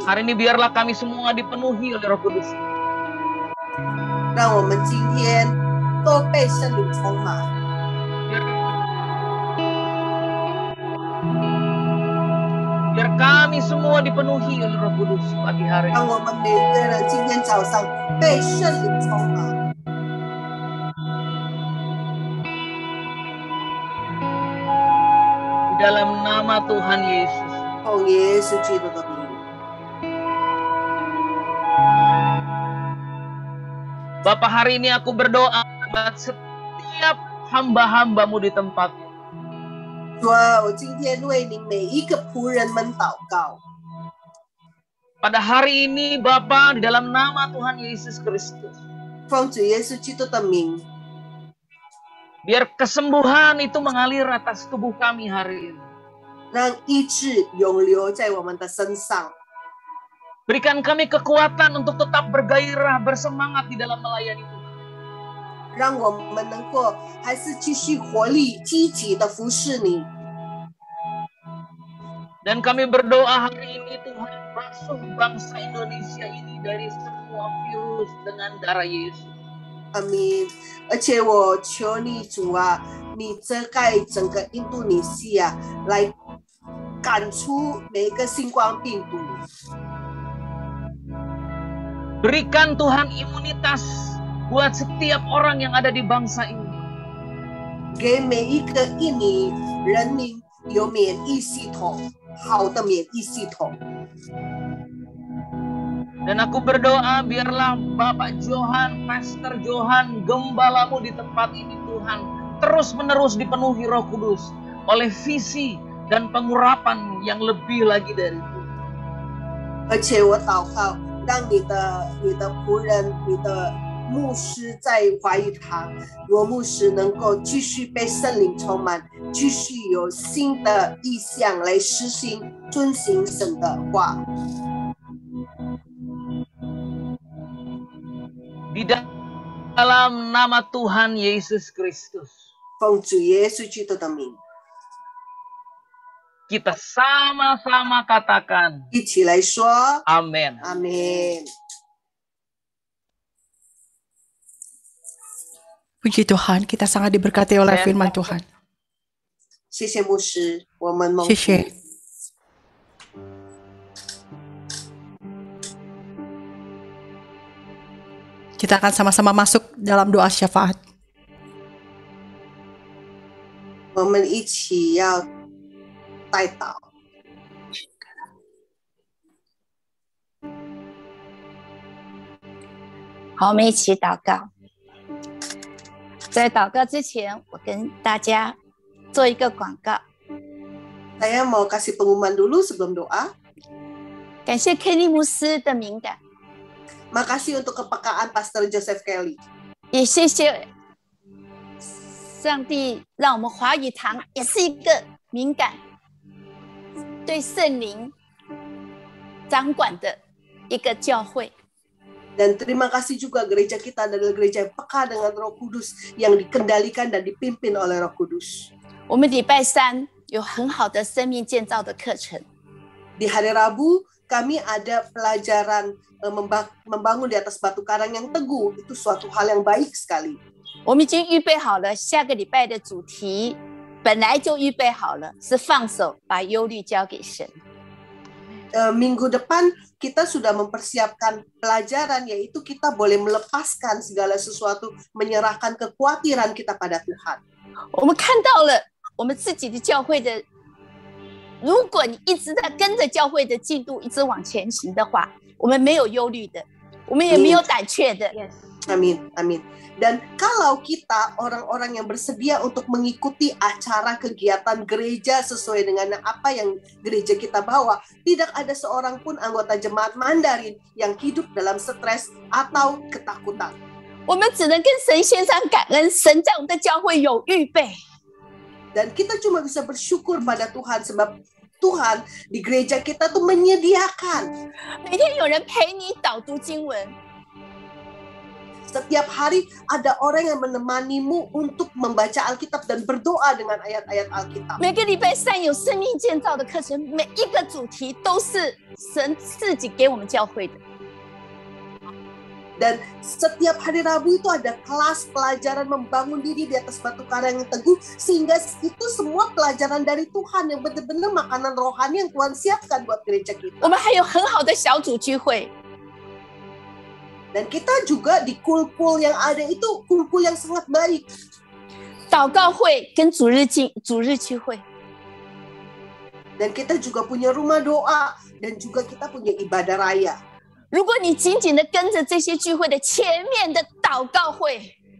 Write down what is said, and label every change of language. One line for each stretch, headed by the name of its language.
Indonesian: Hari ini biarlah kami semua dipenuhi oleh Roh Kudus.
Chinese: 让我们今天都被圣灵充满，
Indonesian: Biar kami semua dipenuhi oleh Roh Kudus pagi hari
Chinese: 让
Indonesian: ini.
Chinese: 我们每个人今天早上被圣灵充满。
Indonesian: Di dalam nama Tuhan Yesus.
Chinese: 奉耶稣基督的名，
Indonesian: Bapa, hari ini aku berdoa buat setiap hamba-hambamu di tempat ini.
Chinese: 主啊，我今天为你每一个仆人们祷告。
Indonesian: Pada hari ini Bapa, di dalam nama Tuhan Yesus Kristus.
Chinese: 奉主耶稣基督的名，
Indonesian: Biar kesembuhan itu mengalir atas tubuh kami hari ini.
Chinese: 让医治永留在我们的身上，
Indonesian: Berikan kami kekuatan untuk tetap bergairah, bersemangat di dalam melayani Tuhan.
Chinese: 让我们能够还是继续活力、积极的服侍你。
Indonesian: Dan kami berdoa hari ini Tuhan, basuh bangsa Indonesia ini dari semua virus dengan darah Yesus.
Chinese: 阿明，而且我求你主啊，你遮盖整个印度尼西亚，来赶出每一个新冠病毒。
Indonesian: Berikan Tuhan imunitas buat setiap orang yang ada di bangsa ini.
Chinese: 给每一个印尼人民有免疫系统，好的免疫系统。
Indonesian: Dan aku berdoa biarlah Bapak Johan, Pastor Johan, gembalamu di tempat ini Tuhan, terus-menerus dipenuhi Roh Kudus oleh visi dan pengurapan yang lebih lagi dari itu.
Chinese: 而且我祷告，让你的仆人、你的牧师在华语堂，罗牧师能够继续被圣灵充满，继续有新的意向来实行、遵行神的话。
Indonesian: Di dalam nama Tuhan Yesus Kristus,
Chinese: 奉主耶稣基督的名，
Indonesian: kita sama-sama katakan
Chinese: 一起来说
Indonesian: amin.
Chinese: 阿门。
Indonesian: Puji Tuhan, kita sangat diberkati oleh firman Tuhan.
Chinese: 谢谢牧师，我们蒙福。谢谢。
Indonesian: Kita akan sama-sama masuk dalam doa syafaat.
Chinese: 我们一起要代祷。好，我们一起祷告。在祷告之前，我跟大家做一个广告。
Indonesian: Saya mau kasih pengumuman dulu sebelum doa.
Chinese: 感谢 Kenny 牧师的敏感，
Indonesian: Makasih untuk kepekaan Pastor Joseph Kelly.
Chinese: 也谢谢上帝让我们华语堂也是一个敏感、对圣灵掌管的一个教会。
Indonesian: Dan terima kasih juga gereja kita adalah gereja yang peka dengan Roh Kudus yang dikendalikan dan dipimpin oleh Roh Kudus.
Chinese: 我们礼拜三有很好的生命建造的课程，
Indonesian: Di hari Rabu kami ada pelajaran membangun di atas batu karang yang teguh. Itu suatu hal yang baik sekali.
Chinese: 我们已经预备好了下个礼拜的主题，本来就预备好了，是放手把忧虑交给神。
Indonesian: Minggu depan kita sudah mempersiapkan pelajaran, yaitu kita boleh melepaskan segala sesuatu, menyerahkan kekhawatiran kita pada Tuhan.
Chinese: 我们看到了我们自己的教会的，如果你一直在跟着教会的进度一直往前行的话，我们没有忧虑的，我们也没有胆怯的，
Indonesian: Amin, amin. Dan kalau kita orang-orang yang bersedia untuk mengikuti acara kegiatan gereja sesuai dengan apa yang gereja kita bawa, tidak ada seorang pun anggota jemaat Mandarin yang hidup dalam stres atau ketakutan.
Chinese: 我们只能跟神献上感恩，神在我们的教会有预备。
Indonesian: Dan kita cuma bisa bersyukur pada Tuhan sebab Tuhan di gereja kita tuh menyediakan.
Chinese: 每天有人陪你导读经文，
Indonesian: Setiap hari ada orang yang menemanimu untuk membaca Alkitab dan berdoa dengan ayat-ayat Alkitab.
Chinese: 每个礼拜三有生命建造的课程，每一个主题都是神自己给我们教会的。
Indonesian: Dan setiap hari Rabu itu ada kelas pelajaran membangun diri di atas batu karang yang teguh, sehingga itu semua pelajaran dari Tuhan yang benar-benar makanan rohani yang Tuhan siapkan buat gereja kita.
Chinese: 我们还有很好的小组聚会，
Indonesian: Dan kita juga di kul-kul yang ada itu kul-kul yang sangat baik.
Chinese: 祷告会跟主日聚会。
Indonesian: Dan kita juga punya rumah doa dan juga kita punya ibadah raya.
Chinese: 如果你紧紧的跟着这些聚会的前面的祷告会，